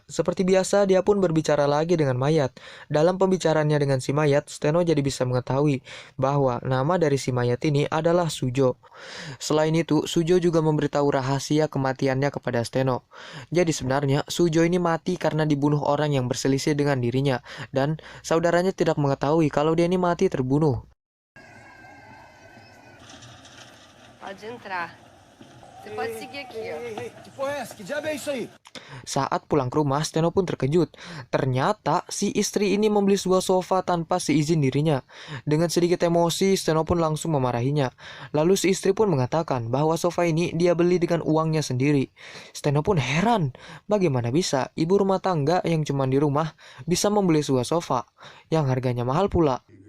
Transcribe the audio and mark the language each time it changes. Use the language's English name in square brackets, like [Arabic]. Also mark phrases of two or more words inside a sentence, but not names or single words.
[Indonesian] Seperti biasa, dia pun berbicara lagi dengan mayat. Dalam pembicaraannya dengan si mayat, Steno jadi bisa mengetahui bahwa nama dari si mayat ini adalah Sujo. Selain itu, Sujo juga memberitahu rahasia kematiannya kepada Steno. Jadi sebenarnya, Sujo ini mati karena dibunuh orang yang berselisih dengan dirinya, dan saudaranya tidak mengetahui kalau dia ini mati terbunuh. [Portuguese] Pode entrar. Você pode seguir aqui, ó. Que porra é essa? Que diabo é isso aí? [Indonesian] Saat pulang ke rumah, Steno pun terkejut. Ternyata si istri ini membeli sebuah sofa tanpa seizin dirinya. Dengan sedikit emosi, Steno pun langsung memarahinya. Lalu si istri pun mengatakan bahwa sofa ini dia beli dengan uangnya sendiri. Steno pun heran, bagaimana bisa ibu rumah tangga yang cuma di rumah bisa membeli sebuah sofa yang harganya mahal pula.